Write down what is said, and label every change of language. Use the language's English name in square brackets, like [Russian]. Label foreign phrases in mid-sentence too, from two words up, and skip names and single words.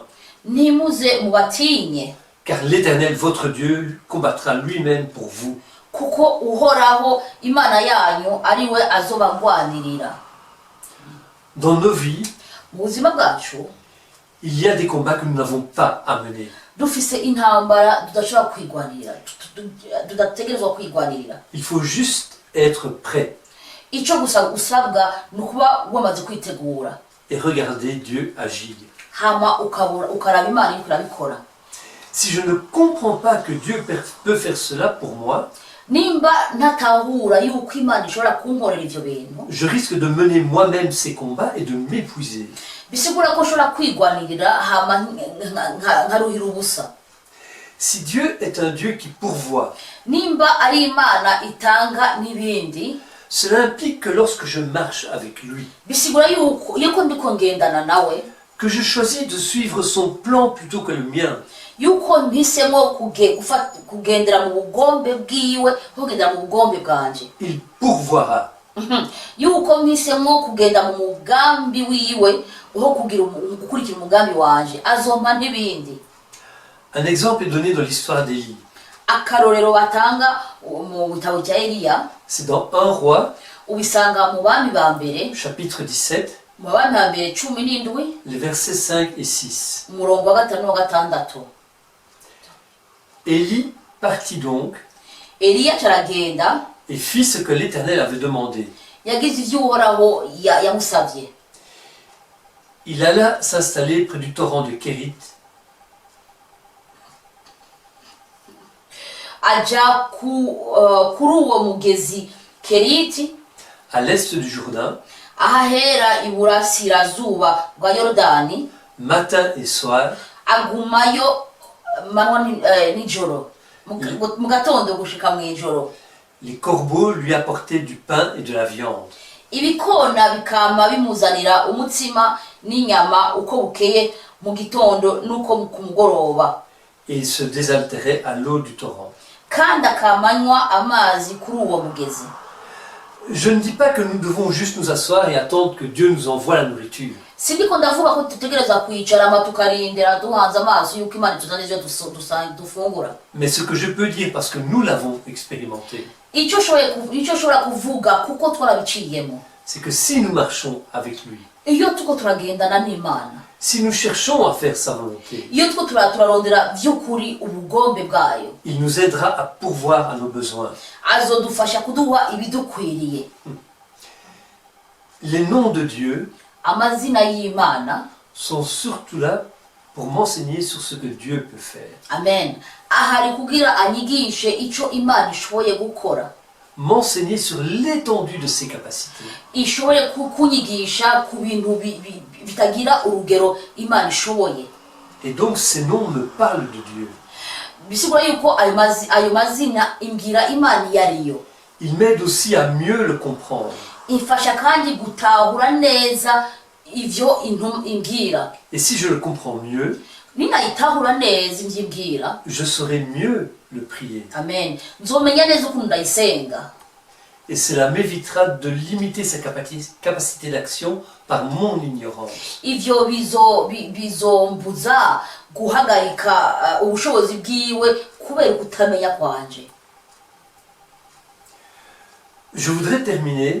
[Rundi] Nimuze mubatinye, [French] car l'Éternel, votre Dieu, combattra lui-même pour vous. [Rundi] kuko uhoraho Imana yanyu ariwe azobagwanirira. [French] Dans nos vies, [Rundi] Mu buzima bwacu [French] il y a des combats que nous n'avons pas à mener. [Rundi] dufise intambara tudashobora kwigwanira tudategerezwa kwigwanirira. [French] Il faut juste être prêt [Rundi] Icyo gusa usabwa ni ukuba wamaze kwitegura [French] et regarder Dieu agir. [Rundi] hama ukaraba Imana iriko irabikora. [French] Si je ne comprends pas que Dieu peut faire cela pour moi, [Rundi] Nimba ntatahura yuko Imana ishobora kunkorera ivyo bintu, [French] je risque de mener moi-même ces combats et de m'épuiser. [Rundi] bisigura ko nshobora kwigwanirira hama nkaruhira ubusa. [French] Si Dieu est un Dieu qui pourvoit, [Rundi] Nimba ari Imana itanga n'ibindi, [French] cela implique que lorsque je marche avec lui, [Rundi] bisigura yuko ndiko ngendana nawe, [French] que je choisis de suivre son plan plutôt que le mien, [Rundi] yuko mpisemo kugendera mu bugombe bwiwe kugendera mu bugombe bwanje, [French] il pourvoira. [Rundi] yuko mpisemo kugenda mu mugambi wiwe uho gukurikira umugambi wanje, azompa n'ibindi. [French] Un exemple est donné dans l'histoire d'Élie. [Rundi] Akarorero batanga mu bitabo cya Eliya, [French] C'est dans 1 Roi, [Rundi] ubisanga mu bami ba mbere, [French] chapitre 17, [Rundi] mu bami ba mbere 17, [French] les versets 5 et 6. [Rundi] umurongo wa 5 na 6. [French] Élie partit donc [Rundi] Eliya caragenda, [French] et fit ce que l'Éternel avait demandé. [Rundi] yagize ivyo Uhoraho yamusavye. [French] Il alla s'installer près du torrent de Kérit, [Rundi] aja kuri uwo mugezi Keriti, [French] à l'est du Jourdain, [Rundi] ahahera iburasirazuba bwa Yorodani, [French] matin et soir, [Rundi] agumayo manywa nijoro, mu gatondo gushika mw'ijoro. [French] les corbeaux lui apportaient du pain et de la viande. [Rundi] Ibikona bikama bimuzanira umutsima n'inyama uko bukeye mu gitondo nuko ku mugoroba, [French] Et il se désaltérait à l'eau du torrent. [Rundi] kandi akamanywa amazi kuri uwo mugezi. [French] Je ne dis pas que nous devons juste nous asseoir et attendre que Dieu nous envoie la nourriture. [Rundi] Sindiko ndavuga ko tutegereza kwicara ama tukarindira duhanze amaso yuko Imana ituzanira ivyo dufungura. [French] Mais ce que je peux dire, parce que nous l'avons expérimenté, [Rundi] Icyo ushobora kuvuga kuko twarabiciyemo, [French] c'est que si nous marchons avec lui, [Rundi] iyo tuko turagendana n'Imana, [French] si nous cherchons à faire sa volonté, [Rundi] iyo tuko turarondera vy'ukuri ubugombe bwayo, [French] il nous aidera à pourvoir à nos besoins. [Rundi] azodufasha kuduha ibidukwiriye. [French] Les noms de Dieu [Rundi] Amazina y'Imana, [French] sont surtout là pour m'enseigner sur ce que Dieu peut faire. [Rundi] amen, ahari kugira anyigishe ico Imana ishoboye gukora, [French] M'enseigner sur l'étendue de ses capacités. [Rundi] ishoboye kunyigisha ku bintu bitagira urugero Imana ishoboye. [French] Et donc ces noms me parlent de Dieu. [Rundi] Bisigura yuko ayo mazina imbwira Imana yariyo. [French] Il m'aide aussi à mieux le comprendre. [Rundi] Ifasha kandi gutahura neza ivyo imbwira. [French] Et si je le comprends mieux, [Rundi] Ninayitahura neza imbyibwira, [French] je saurai mieux le prier. [Rundi] amen, nzomenya neza ukuntu ndayisenga. [French] Et cela m'évitera de limiter sa capacité d'action par mon ignorance. [Rundi] Ivyo bizombuza guhagarika ubushobozi bwiwe kubera kutamenya kwanje. [French] Je voudrais terminer